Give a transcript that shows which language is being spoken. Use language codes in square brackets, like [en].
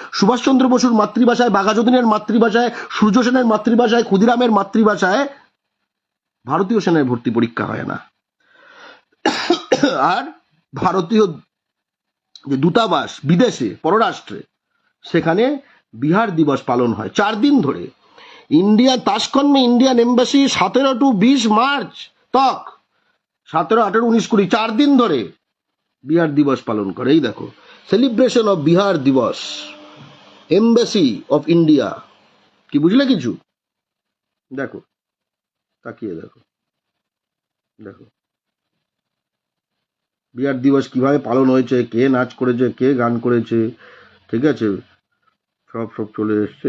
[bn] সুভাষচন্দ্র বসুর মাতৃভাষায়, বাঘাযতীনের মাতৃভাষায়, সূর্য সেনের মাতৃভাষায়, ক্ষুদিরামের মাতৃভাষায় ভারতীয় সেনার ভর্তি পরীক্ষা হয় না। আর ভারতীয় যে দূতাবাস বিদেশে, পররাষ্ট্রে, সেখানে বিহার দিবস পালন হয় 4 দিন ধরে। [hi] इंडिया ताशखंड में इंडियन एम्बेसी 17 to 20 मार्च तक, 17, 18, 19, 20 4 दिन [bn] ধরে বিহার দিবস পালন করে। এই দেখো, [en] Celebration of Bihar Diwas, embassy of India. [bn] কি বুঝলে কিছু? দেখো, তাকিয়ে দেখো, দেখো বিহার দিবস কিভাবে পালন হয়েছে, কে নাচ করেছে, কে গান করেছে, ঠিক আছে, সব সব চলে এসছে।